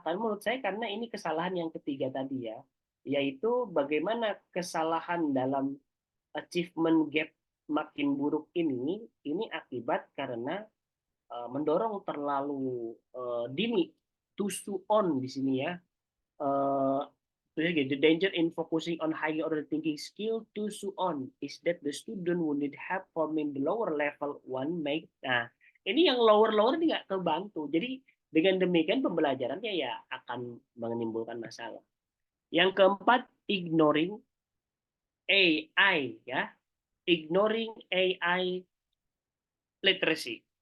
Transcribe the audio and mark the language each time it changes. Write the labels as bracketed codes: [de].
[id] Karena menurut saya karena ini kesalahan yang ketiga tadi ya, yaitu bagaimana kesalahan dalam achievement gap makin buruk ini akibat karena mendorong terlalu dini, [en] too soon [id] di sini ya. [en] Uh, the danger in focusing on higher order thinking skill too soon is that the student will need help forming the lower level one make. [id] Nah, ini yang lower ini nggak kebantu. Jadi dengan demikian pembelajarannya ya akan menimbulkan masalah. Yang keempat, [en] ignoring AI ya, ignoring AI literacy.